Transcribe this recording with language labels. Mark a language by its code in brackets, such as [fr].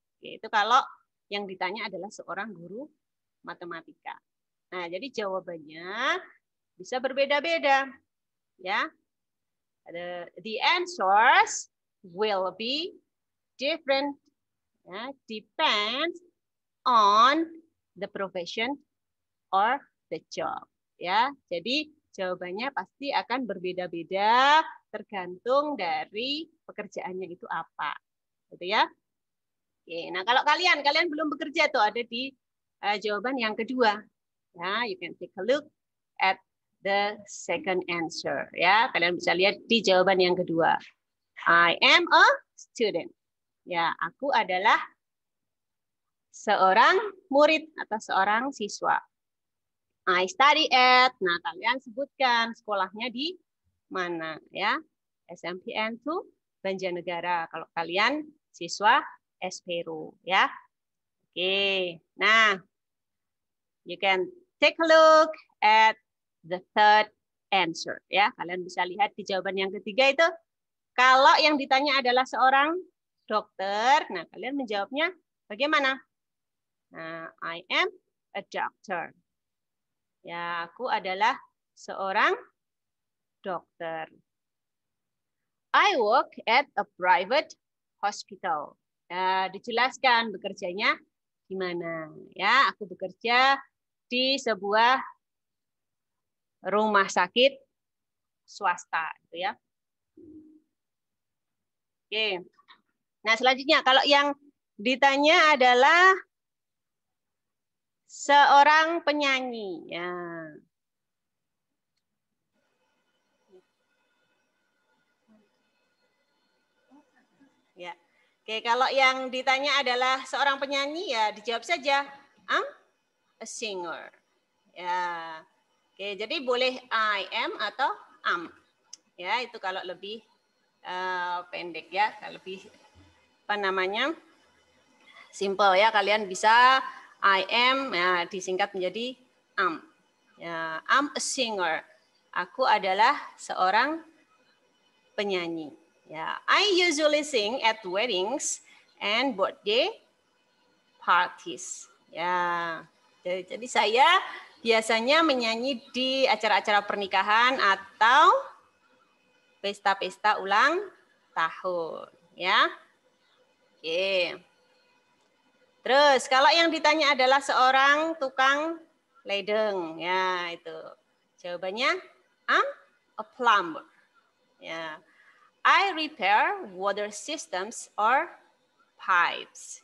[id] Itu kalau yang ditanya adalah seorang guru matematika. Nah, jadi jawabannya bisa berbeda-beda. Ya. [en] The answers will be different. Ya, depends on the profession or the job. [id] Ya, jadi jawabannya pasti akan berbeda-beda tergantung dari pekerjaannya itu apa. Gitu ya. Oke, nah kalau kalian belum bekerja tuh ada di jawaban yang kedua. [en] Ya, you can take a look at the second answer. [id] Ya, kalian bisa lihat di jawaban yang kedua. [en] I am a student. [id] Ya, aku adalah seorang murid atau seorang siswa. [en] I study at. [id] Nah, kalian sebutkan sekolahnya di mana ya? SMPN 2 Banjarnegara. Kalau kalian siswa Espero ya. Oke. [en] Nah, you can take a look at the third answer ya. [id] Kalian bisa lihat di jawaban yang ketiga itu kalau yang ditanya adalah seorang dokter, nah kalian menjawabnya bagaimana? Nah, [en] I am a doctor. [id] Ya, aku adalah seorang dokter. [en] I work at a private hospital. [id] Ya, dijelaskan bekerjanya di mana. Ya, aku bekerja di sebuah rumah sakit swasta, gitu ya. Oke. Nah, selanjutnya kalau yang ditanya adalah seorang penyanyi. Ya. Ya. Oke, kalau yang ditanya adalah seorang penyanyi ya dijawab saja [en] I'm a singer. Ya. [id] Oke, jadi boleh I am atau am. Ya, itu kalau lebih pendek ya, lebih apa namanya? Simple ya, kalian bisa I am ya disingkat menjadi am. Ya, [en] I'm a singer. [id] Aku adalah seorang penyanyi. [en] Ya, I usually sing at weddings and birthday parties. [id] Ya, jadi saya biasanya menyanyi di acara-acara pernikahan atau pesta-pesta ulang tahun. Ya, oke. Terus kalau yang ditanya adalah seorang tukang ledeng, ya itu jawabannya [en] I'm a plumber. Ya. I repair water systems or pipes.